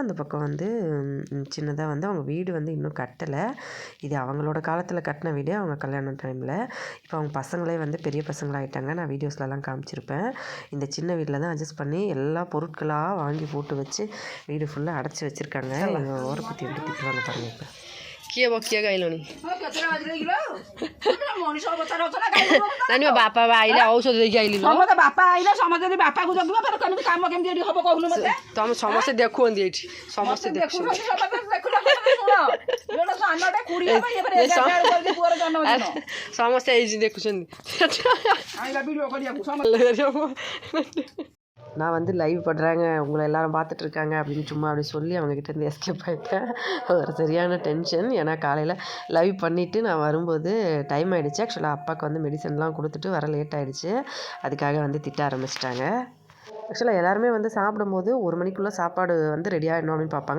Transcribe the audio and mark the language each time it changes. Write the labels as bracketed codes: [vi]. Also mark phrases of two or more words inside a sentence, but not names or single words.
[ta] அந்த பக்கம் வந்து சின்னதாக வந்து அவங்க வீடு வந்து இன்னும் கட்டலை. இது அவங்களோட காலத்தில் கட்டின வீடு, அவங்க கல்யாண டைமில். இப்போ அவங்க பசங்களே வந்து பெரிய பசங்களாகிட்டாங்க. நான் வீடியோஸ்லலாம் காமிச்சிருப்பேன். இந்த சின்ன வீட்டில் தான் அட்ஜஸ்ட் பண்ணி எல்லா பொருட்களாக வாங்கி போட்டு வச்சு வீடு ஃபுல்லாக அடைச்சி வச்சுருக்காங்க. எங்கள் ஓரை பற்றி எப்படி திட்டுவாங்க பாருங்கள். இப்போ [or] କିଏ ବକିଆ ଗାଇଲଣି ନାନୀ ମୋ ବାପା ଆଇଲେ ଔଷଧ ଦେଇକି ଆଇଲି ବାପା ଆଇଲେ ସମସ୍ତେ ଯଦି ବାପାକୁ ଜଗିବ ଫେର କେମିତି କାମ କେମିତି ଏଠି ହବ କହୁନୁ ମତେ? ତମେ ସମସ୍ତେ ଦେଖୁଛନ୍ତି ଏଇଠି, ସମସ୍ତେ ଦେଖୁଛନ୍ତି। ସମସ୍ତେ ଏଇଠି ଦେଖୁଛନ୍ତି। [ta] நான் வந்து லைவ் பண்ணுறாங்க, உங்களை எல்லாரும் பார்த்துட்ருக்காங்க அப்படின்னு சும்மா அப்படி சொல்லி அவங்கக்கிட்ட இருந்து எஸ்கேப் ஆகிட்டேன். ஒரு சரியான டென்ஷன். ஏன்னா காலையில் லைவ் பண்ணிவிட்டு நான் வரும்போது டைம் ஆகிடுச்சு. ஆக்சுவலாக அப்பாவுக்கு வந்து மெடிசன்லாம் கொடுத்துட்டு வர லேட் ஆகிடுச்சு. அதுக்காக வந்து திட்ட ஆரம்பிச்சிட்டாங்க. ஆக்சுவலாக எல்லாருமே வந்து சாப்பிடும்போது 1 மணிக்குள்ளே சாப்பாடு வந்து ரெடி ஆகிடணும் அப்படின்னு பார்ப்பாங்க.